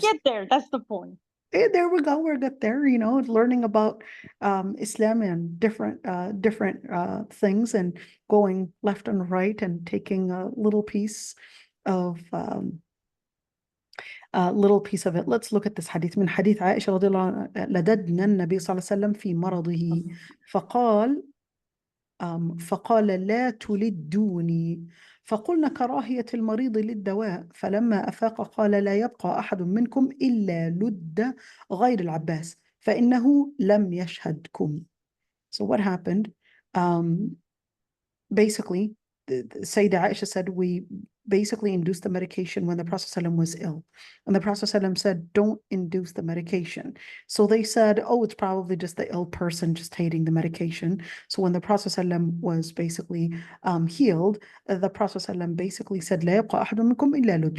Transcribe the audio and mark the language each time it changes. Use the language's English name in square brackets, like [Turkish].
[English] get there. That's the point. There we go. We're good there, you know, learning about Islam and different things and going left and right and taking a little piece of it. Let's look at this hadith. [Arabic] من حديث عائشة رضي الله عنها لددنا النبي صلى الله عليه وسلم في مرضه فقال فقال لا تلدوني فقلنا كراهية المريض للدواء فلما أفاق قال لا يبقى أحد منكم إلا لد غير العباس فإنه لم يشهدكم. [English] So what happened? Basically, Sayyidah Aisha said we basically induced the medication when the Prophet ﷺ was ill. And the Prophet ﷺ said, don't induce the medication. So they said, oh, it's probably just the ill person just hating the medication. So when the Prophet ﷺ was basically healed, the Prophet ﷺ basically said, [Arabic] لا يبقى أحد منكم إلا لد.